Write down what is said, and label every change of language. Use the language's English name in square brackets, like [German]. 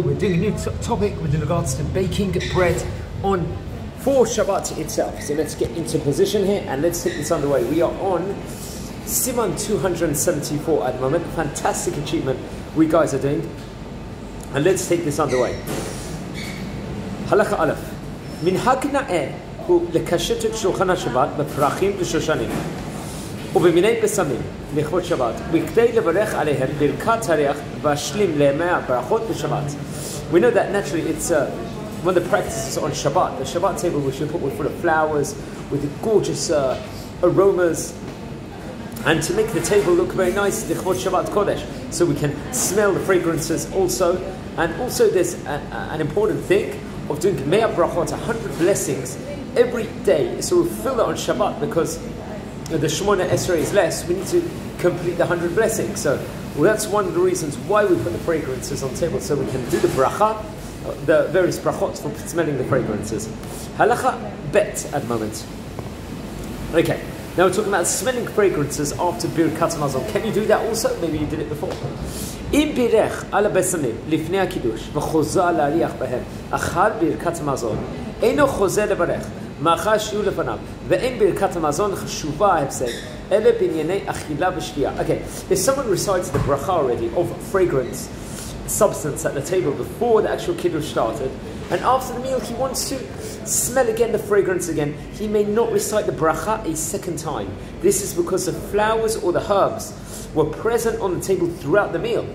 [English] We're doing a new topic with regards to baking bread for Shabbat itself. So let's get into position here and let's take this underway. We are on Siman 274 at the moment. Fantastic achievement we guys are doing, and let's take this underway. Halacha Aleph. [Hebrew] Minhag na'eh hu lekashet et shulchan HaShabbat b'prachim v'shoshanim ובמיני בשמים לכבוד שבת וכדי לברך עליהם ברכת הריח והשלים לימי הברכות בשבת. [English] We know that naturally it's one of the practices on Shabbat, the Shabbat table which we put full of flowers with the gorgeous aromas, and to make the table look very nice, לכבוד Shabbat Kodesh, so we can smell the fragrances also. And also there's an important thing of doing Mea Brachot, 100 blessings every day. So we fill it on Shabbat because the Shemona Esrei is less. We need to complete the 100 blessings. So that's one of the reasons why we put the fragrances on the table, so we can do the bracha, the various brachot for smelling the fragrances. Halacha bet at the moment. Okay, now we're talking about smelling fragrances after Birkat Hamazon. Can you do that also? Maybe you did it before. [Hebrew] אם בירך על הבשמים לפני הקידוש וחוזר להריח בהם אכל ברכת המזון, אינו חוזר לברך מאחר שיהיו לפניו, ואין ברכת המזון חשובה ההפסק אלא בענייני אכילה ושתייה. [English] Okay, if someone recites the bracha already of fragrance substance at the table before the actual kiddush started, and after the meal he wants to smell again the fragrance again, he may not recite the bracha a second time. This is because the flowers or the herbs were present on the table throughout the meal.